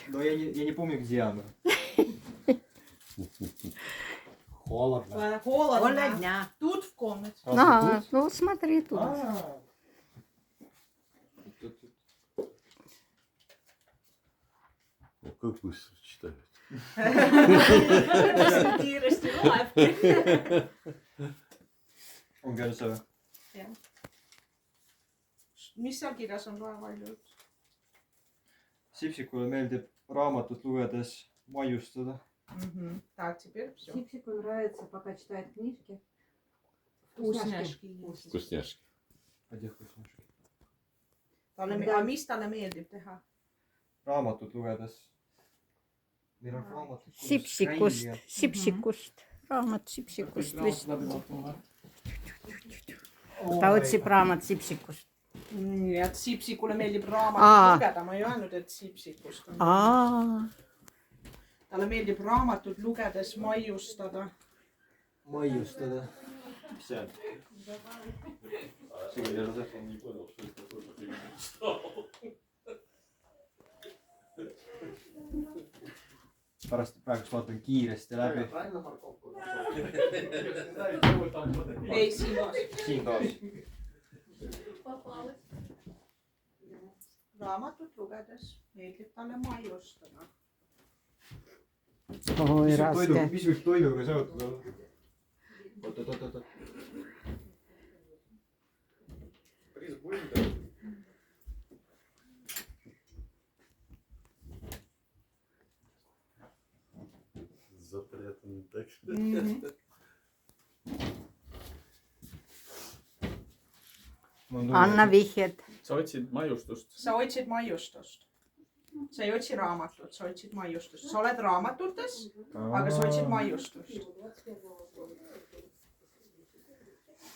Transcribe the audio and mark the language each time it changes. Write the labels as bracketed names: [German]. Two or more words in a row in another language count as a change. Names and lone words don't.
[Russian] но я не помню, где она. Холодно. Холодно. Тут в комнате. А, ну смотри тут. О, как быстро читают. [Estonian] Kiiresti loeb. ongi ainult see või ? Mis seal kirjas on vaja? Sipsikule meeldib raamatut lugedes maiustada . [Russian] Так, теперь все. Сипсику нравится, пока читает книжки. Вкусняшки. Вкусняшки. [Estonian] Aga mis talle meeldib teha? raamatut lugedes . meil on raamatud . Sipsikust , Sipsikust . raamat Sipsikust lihtsalt . ta otsib raamat Sipsikust . Nii, et Sipsikule meeldib raamatut Aa. lugeda. Ma ei öelnud, et Sipsikust on. aa , Talle meeldib raamatut lugedes maiustada. maiustada . mis see on ? see küll ei ole see . [Russian] Он не понял, что это тоже фигня. [Estonian] pärast praegust vaatan kiiresti läbi . Ei, Simas. siin taas . Raamatut lugedes meeldib talle maiustada. oi raske . mis võib toiduga seotud olla ? oot . [Russian] Запрятанный так. [Estonian] anna vihjed . sa otsid maiustust . Sa otsid maiustust. Sa ei otsi raamatut, sa otsid maiustust. Sa oled raamatutes, aga sa otsid maiustust.